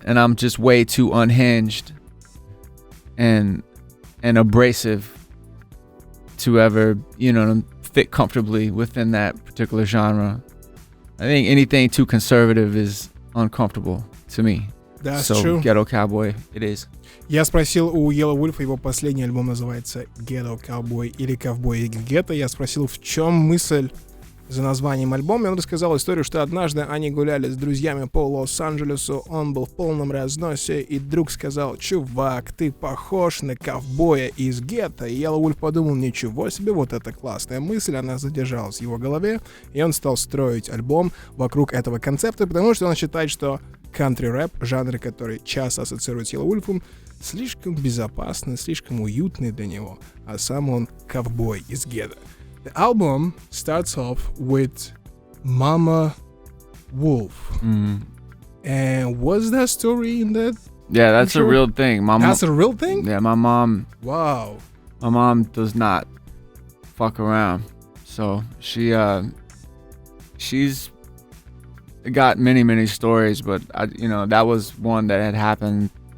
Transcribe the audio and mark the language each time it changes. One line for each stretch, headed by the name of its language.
English: And I'm just way too unhinged and abrasive to ever, fit comfortably within that particular genre. I think anything too conservative is uncomfortable to me. That's true. Ghetto Cowboy, it is.
Russian: Я спросил у Yelawolf, его последний альбом называется Ghetto Cowboy или Ковбой гетто. Я спросил, в чем мысль за названием альбома, и он рассказал историю, что однажды они гуляли с друзьями по Лос-Анджелесу, он был в полном разносе, и друг сказал: «Чувак, ты похож на ковбоя из гетто». И Yelawolf подумал: ничего себе, вот это классная мысль, она задержалась в его голове, и он стал строить альбом вокруг этого концепта, потому что он считает, что кантри-рэп, жанр, который часто ассоциирует с Yelawolf'ом, слишком безопасный, слишком уютный для него, а сам он ковбой из гетто.
English: The album starts off with Mama Wolf. And what's that story in that? Yeah, that's a real thing. That's a real thing? Yeah, my mom. Wow. My mom does not fuck around. So she's got many stories, but that was one that had happened